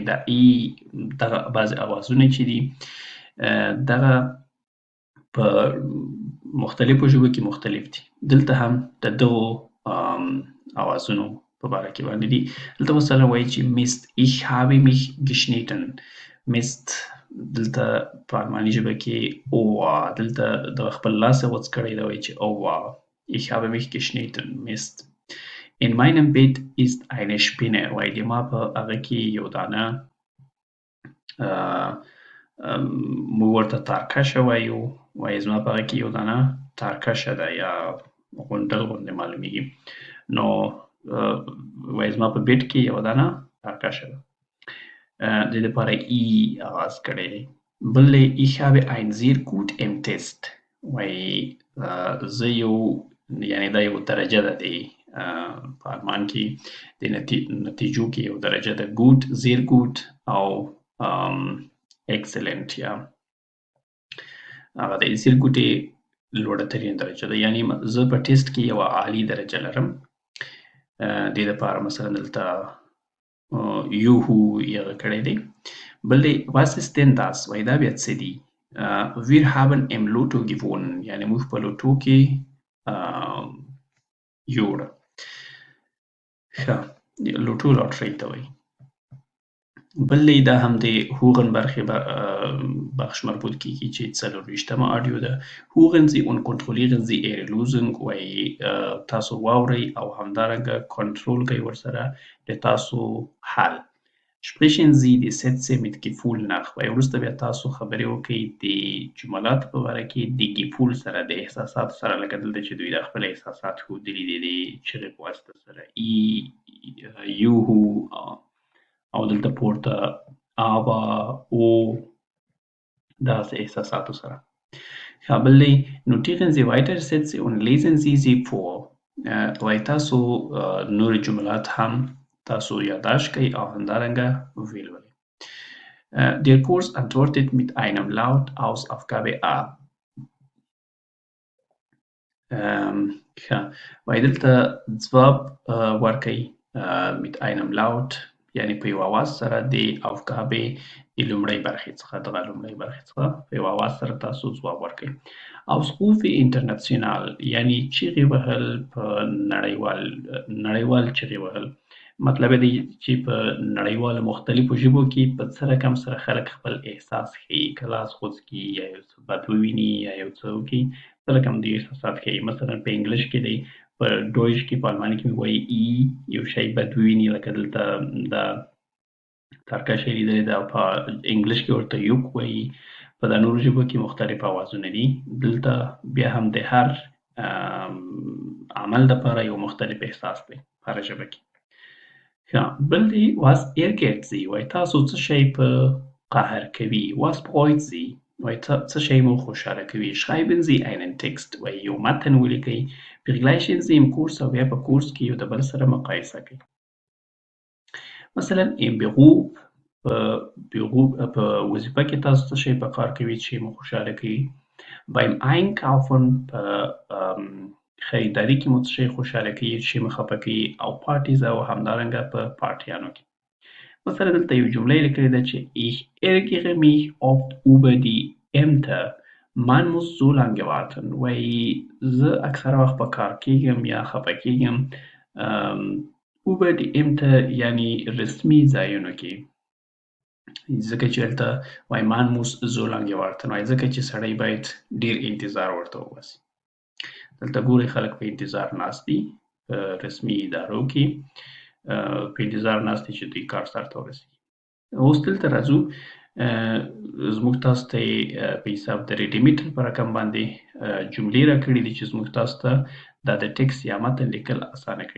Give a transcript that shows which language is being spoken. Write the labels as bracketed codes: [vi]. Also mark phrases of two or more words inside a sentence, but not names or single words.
[ps] دا ای دغه بعضې اوازونه چې دي دغه په مختلفو ژبو کې مختلف دي. دلته هم د دغو اوازونو په باره کې باندې دي. دلته مثلا وایي چې [de] mist ich habe mich geschnitten. [ps] mist دلته په الماني ژبه کې اوه، دلته د خپل لاس یې غوڅ کړی دی، وایي چې اوه [de] ich habe mich geschnitten mist. in meinem Bett ist eine Spinne. [ps] وایي د ما په هغه کې یو دانه موږ ورته تارکشه وایو، وایي زما په هغه کې یو دانه تارکشه ده یا غونډل غوندې معلومیږي. نو وایي زما په بیټ کې یو دانه تارکشه ده. د دې لپاره ای آواز کړی دی. [de] بل ich habe ein sehr gut im Test. [ps] وایي زه یو، یعنې دا یو درجه ده د په آلمان کې د نتیجو کې یو درجه ده. [de] gut sehr gut [ps] او excellent یا هغه د [de] sehr gut [ps] لوړه ترین درجه ده، یعنې زه په ټیسټ کې یوه عالي درجه لرم. دې دپاره مثلا دلته یوهو یغه کړی دی. بل دی [de] was ist denn das؟ [ps] وایي دا بیا څه دي؟ [de] wir haben im Lotto gewonnen. [ps] یعنې موږ په لوټو کې یوړه. ښه، لوټو لاټرۍ ته وایي. بل دا هم د هوغن برخې بخش مربوط کیږي چې څلورویشتمه آډیو ده. [de] هوغن Sie und kontrollieren Sie Ihre Lösung. [ps] وایي تاسو واورئ او همدارنګه کنټرول کوئ ورسره د تاسو حل. [de] sprechen Sie die Sätze mit Gefühl nach. [ps] وایي وروسته بیا تاسو خبرې وکړئ د جملاتو په باره کې د ګیفول سره، د احساساتو سره، لکه دلته چې دوی د خپل احساسات ښودلي دي د چغې په واسطه سره ای یوهو او دلته پورته aber او داسې احساساتو سره. [de] بل دی notieren Sie weitere Sätze und lesen Sie sie vor. [ps] وایي تاسو نور جملات هم تاسو یادداشت کړئ او همدارنګه ولولئ. [de] Der Kurs antwortet mit einem Laut aus Aufgabe A. [ps] وایي دلته ځواب ورکئ [de] mit einem Laut، [ps] یعنې په یو اواز سره د aufgabe د لومړۍ برخې څخه، دغه لومړۍ برخې څخه په یو اواز سره تاسو ځواب ورکئ. [de] Ausrufe international [ps] یعنې چیغې وهل، په نړیوال چیغې وهل. مطلب دی چې په نړیوالو مختلفو ژبو کې په څه رقم سره خلک خپل احساس ښیي، که لاس غوڅ کړي یا یو څه بد وویني یا یو څه وکړي، څه رقم دوی احساسات ښیي. مثلا په انګلیش کې دی، په ډویچ کې، په آلماني کې وایي ای یو شی بد وویني، لکه دلته دا ترکشه لیدلې ده، په انګلیش کې ورته یوک وایي. په دا نورو ژبو کې مختلف اوازونه دي. دلته بیا هم د هر عمل دپاره یو مختلف احساس دی په هره ژبه کې. [de] بل دی was ärgert Sie؟ [ps] وایي تاسو څه شی په قهر کوي. [de] was bereut Sie؟ [ps] وایي څه شی مو خوشحاله کوي. [de] Schreiben Sie einen Text [ps] وایي یو متن ولیکئ. [de] Vergleichen Sie im Kurs [ps] او بیا په کورس کې یو د بل سره مقایسه کوي. مثلا [de] im Beruf [ps] په وظیفه کې تاسو څه شی په کار کوي چې مو خوشحاله کوي. [de] beim Einkaufen [ps] په خریداري کې مو څه شی خوشحاله کوي چې مو خفه کوي او Partys او همدارنګه په پارټیانو کې. مثلا دلته یو جمله یې لیکلې ده چې [de] ich ärgere mich oft über die Ämter. Man muss so lange warten. [ps] وایي زه اکثره وخت په کار کېږم یا خفه کېږم [de] über die Ämter [ps] یعنی رسمي ځایونو کې. ځکه چې هلته وایي [de] man muss so lange warten [ps] وایي ځکه چې سړی باید ډېر انتظار ورته وباسي. دلته ګورئ خلک په انتظار ناست دي په رسمي ادارو کې په انتظار ناست دي چې دوی کار سرته ورسېږي. اوس دلته راځو زموږ تاسو ته یې په حساب د ریډیمیټر په رقم باندې جملې راکړي دي چې زموږ تاسو ته دا د ټکسټ یا متن لیکل اسانه کړي.